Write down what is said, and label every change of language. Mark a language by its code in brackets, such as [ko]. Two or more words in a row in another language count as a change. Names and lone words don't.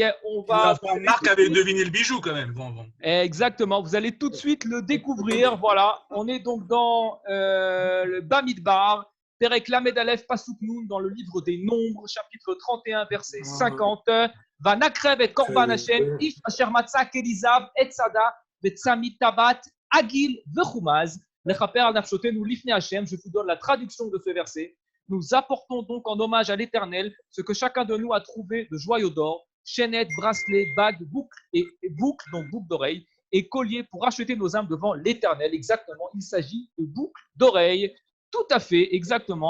[fr] Marc avait deviné le bijou quand même. Bon. Exactement. Vous allez tout de suite le découvrir. Voilà. On est donc dans le Bamidbar, [he] פרק למד אלף פסוק נון, [fr] dans le livre des Nombres, chapitre 31, verset 50. [he] ונקרב את קרבן השם איש אשר מצא כלי זהב אצעדה וצמיד טבעת עגיל וכומז לכפר על נפשתינו לפני השם. [fr] Je vous donne la traduction de ce verset. Nous apportons donc en hommage à l'Éternel ce que chacun de nous a trouvé de joyaux d'or, chaînettes, bracelets, bagues, boucles donc boucles d'oreilles, et colliers pour acheter nos âmes devant l'Éternel. Exactement, il s'agit de boucles d'oreilles. Tout à fait, exactement.